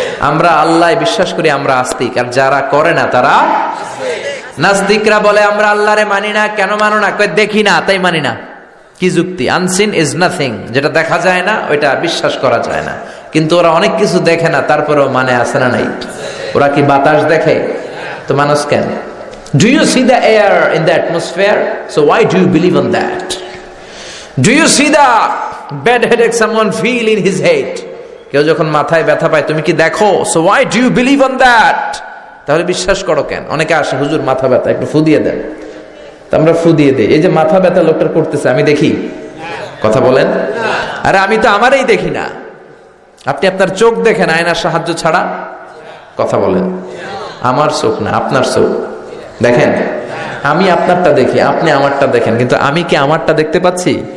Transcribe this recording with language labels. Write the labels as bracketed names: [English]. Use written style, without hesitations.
[Bangla] আমরা আল্লাহ বিশ্বাস করি, আমরা আস্তিক, আর যারা করে না তারা নাস্তিকরা বলে আমরা আল্লাহরে মানি না। কেন মানো না? কই দেখি না তাই মানি না। কি যুক্তি? [English] unseen is nothing, [Bangla] যেটা দেখা যায় না ওইটা বিশ্বাস করা যায় না। কিন্তু ওরা অনেক কিছু দেখে না, তারপরেও মানে আছে না নাই? ওরা কি বাতাস দেখে? তো মানুষ কেন? [English] Do you see the air in the atmosphere? So why do you believe on that? Do you see the bad headache someone feel in his head? [Bangla] কেউ যখন মাথায় ব্যথা পায় তুমি কি দেখো? [English] So why do you believe on that? [Bangla] তাহলে বিশ্বাস করো কেন? অনেকে আসে, হুজুর মাথা ব্যথা, একটু ফু দিয়ে দেন। তো আমরা ফু দিয়ে দেই। এই যে মাথা ব্যথা লোকটার করতেছে, আমি দেখি? কথা বলেন। আরে আমি তো আমারই দেখি না। আপনি আপনার চোখ দেখেন আয়নার সাহায্য ছাড়া? কথা বলেন। আমার চোখ না, আপনার চোখ দেখেন। আমি আপনারটা দেখি, আপনি আমারটা দেখেন, কিন্তু আমি কি আমারটা দেখতে পাচ্ছি?